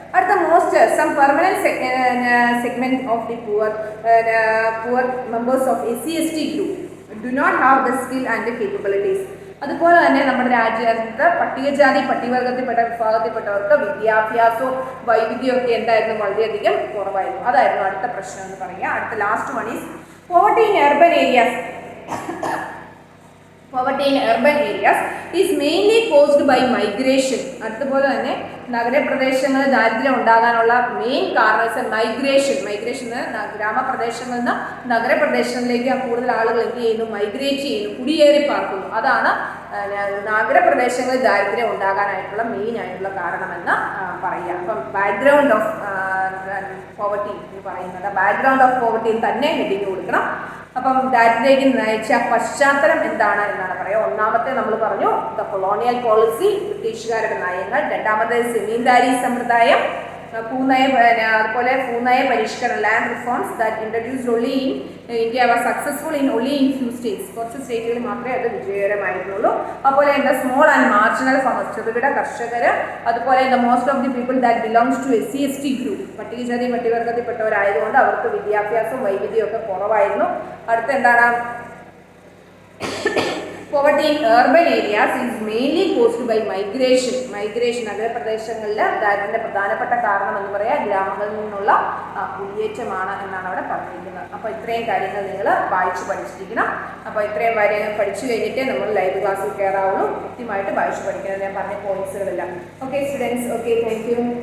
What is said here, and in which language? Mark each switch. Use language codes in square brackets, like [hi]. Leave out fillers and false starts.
[en] അടുത്ത some permanent segment of the poor members of SC/ST group do not have the skill and capabilities. [ml] അതുപോലെ തന്നെ നമ്മുടെ രാജ്യത്ത് പട്ടികജാതി പട്ടികവർഗത്തിൽപ്പെട്ട വിഭാഗത്തിൽപ്പെട്ടവർക്ക് വിദ്യാഭ്യാസവും വൈവിധ്യവും ഒക്കെ എന്തായിരുന്നു? വളരെയധികം കുറവായിരുന്നു. അതായിരുന്നു അടുത്ത പ്രശ്നം എന്ന് പറയുക. അടുത്ത [en] Last one is poverty in urban areas. poverty in urban areas is mainly caused by migration. [ml] അതുപോലെ തന്നെ നഗരപ്രദേശങ്ങളിൽ ദാരിദ്ര്യം ഉണ്ടാകാനുള്ള മെയിൻ കാരണം മൈഗ്രേഷൻ ഗ്രാമപ്രദേശങ്ങളിൽ നിന്ന് നഗരപ്രദേശങ്ങളിലേക്ക് കൂടുതൽ ആളുകൾ എന്ത് ചെയ്യുന്നു, മൈഗ്രേറ്റ് ചെയ്യുന്നു, കുടിയേറി പാർക്കുന്നു. അതാണ് നഗരപ്രദേശങ്ങളിൽ ദാരിദ്ര്യം ഉണ്ടാകാനായിട്ടുള്ള മെയിൻ ആയിട്ടുള്ള കാരണമെന്ന് പറയാം. [en] അപ്പം background of poverty [ml] എന്ന് പറയുന്നത് [en] Background of poverty തന്നെ heading കൊടുക്കണം. [ml] അപ്പം ദാരിദ്ര്യത്തിലേക്ക് നയിച്ച പശ്ചാത്തലം എന്താണ് എന്നാണ് പറയുക. ഒന്നാമത്തെ നമ്മൾ പറഞ്ഞു ദ കൊളോണിയൽ പോളിസി, ബ്രിട്ടീഷുകാരുടെ നയങ്ങൾ. രണ്ടാമത്തെ സെമീന്ദാരി സമ്പ്രദായം, അതുപോലെ ഭൂനയ പരിഷ്കരണം, [en] Land reforms that introduced only in India was successful in only in few states. [ml] കുറച്ച് സ്റ്റേറ്റുകളിൽ മാത്രമേ അത് വിജയകരമായിരുന്നുള്ളൂ. അതുപോലെ എന്താ [en] small and marginal farmers, [ml] ചെറുകിട കർഷകർ. [en] അതുപോലെ the most of the people that belongs to SC/ST group, [ml] പട്ടികജാതി പട്ടികവർഗത്തിൽപ്പെട്ടവരായതുകൊണ്ട് അവർക്ക് വിദ്യാഭ്യാസവും വൈവിധ്യവും ഒക്കെ കുറവായിരുന്നു. അടുത്ത എന്താണ്, [en] poverty in urban areas is mainly caused by migration. [ml] നഗരപ്രദേശങ്ങളിൽ ദാരിദ്ര്യത്തിന്റെ പ്രധാനപ്പെട്ട കാരണം എന്ന് പറയാം ഗ്രാമങ്ങളിൽ നിന്നുള്ള കുടിയേറ്റമാണ് എന്നാണ് അവിടെ പറഞ്ഞിരിക്കുന്നത്. അപ്പോൾ ഇത്രയും കാര്യങ്ങൾ നിങ്ങൾ വായിച്ച് പഠിച്ചിരിക്കണം. അപ്പോൾ ഇത്രയും കാര്യങ്ങൾ പഠിച്ചു കഴിഞ്ഞിട്ട് നമ്മൾ ലൈവ് ക്ലാസ്സിൽ കയറാവുള്ളൂ. കൃത്യമായിട്ട് വായിച്ച് പഠിക്കണം, ഞാൻ പറഞ്ഞ പോയിന്റ്സുകളെല്ലാം. [en] Okay students, okay, thank you.